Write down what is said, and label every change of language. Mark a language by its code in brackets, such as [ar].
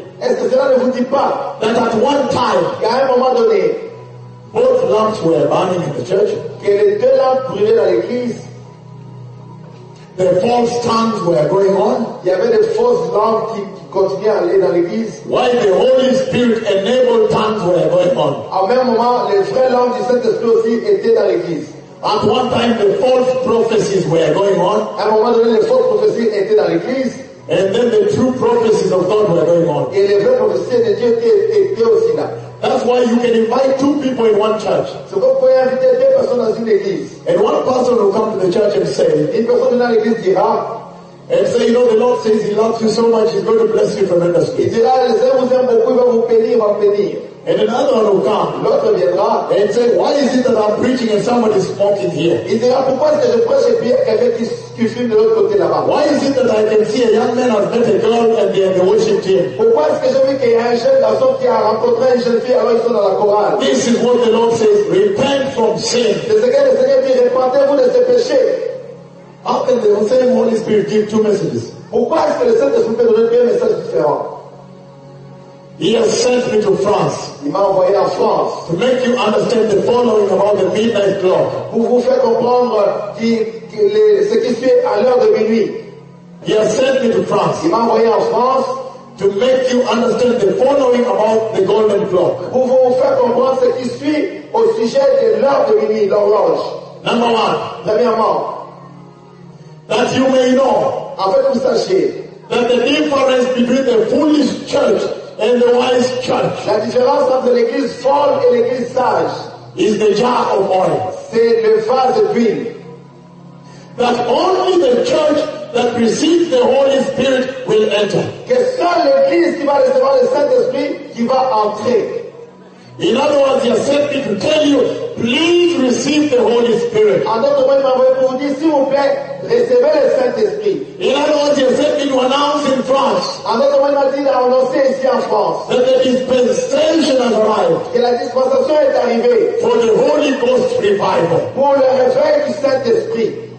[fr] Est-ce que cela ne vous dit pas? [en] That at one time, [fr] qu'à un moment donné, [en] both lamps were burning in the church. [fr] Que les deux lampes brûlaient dans l'église. [en] The false tongues were going on. [fr] Il y avait des fausses langues qui continuaient à aller dans l'église. [en] While the Holy Spirit enabled tongues were going on. [fr] À même moment, les vraies langues du Saint-Esprit aussi étaient dans l'église. [en] At one time, the false prophecies were going on. [fr] À un moment donné, les fausses prophéties étaient dans l'église. [en] And then the true prophecies of God were going on. [fr] Et les vraies prophéties de Dieu étaient aussi là. [en] That's why you can invite two people in one church. [fr] C'est pourquoi vous pouvez inviter deux personnes dans une église. [en] And one person will come to the church and say, [fr] une personne dans l'église dira, [en] and say, you know, the Lord says He loves you so much, He's going to bless you tremendously. [fr] Il dira, le Seigneur vous aime beaucoup, il va vous bénir, il va vous bénir. [en] And another one will come. [fr] L'autre viendra. [en] And say, why is it that I'm preaching and somebody's smoking here? [fr] Il dira, pourquoi est-ce que je prêche et puis quelqu'un qui fume de l'autre côté là-bas? [en] Why is it that I can see a young man has met a girl and they have worshiped him? [fr] Pourquoi est-ce que je vois qu'il y a un jeune garçon qui a rencontré une jeune fille alors ils sont dans la chorale? [en] This is what the Lord says, repent from sin. [fr] C'est ce que le Seigneur dit, repentez-vous de ce péché. [en] How can the same Holy Spirit give two messages? [fr] Pourquoi est-ce que le Saint-Esprit peut donner deux messages différents? [en] He has sent me to France. [fr] Il m'a envoyé en France. [en] To make you understand the following about the midnight clock. [fr] Pour vous faire comprendre ce qui se fait à l'heure de minuit. [en] He has sent me to France. [fr] Il m'a envoyé en France. [en] To make you understand the following about the golden clock. [fr] Pour vous faire comprendre ce qui se fait au sujet de l'heure de minuit, l'horloge. [en] Number one. [fr] Premièrement. [en] That you may know. [fr] Afin que vous sachiez. [en] That the difference between the foolish church and the wise church, [fr] la différence entre l'église folle et l'église sage, [en] is the jar of oil. [fr] C'est le vase de huile. [en] That only the church that receives the Holy Spirit will enter. [fr] Que seule l'église qui va recevoir le Saint-Esprit qui va entrer. [en] In other words, he has sent me to tell you, please receive the Holy Spirit. [fr] En d'autres mots, il m'a envoyé pour vous dire, s'il vous plaît, recevez le Saint-Esprit. [en] In other words, he has sent me to announce in France. [fr] En d'autres mots, il m'a dit d'annoncer ici en France. [en] That the dispensation has arrived. [fr] Que la dispensation est arrivée. [en] For the Holy Ghost revival. [fr] Pour le réveil du Saint-Esprit.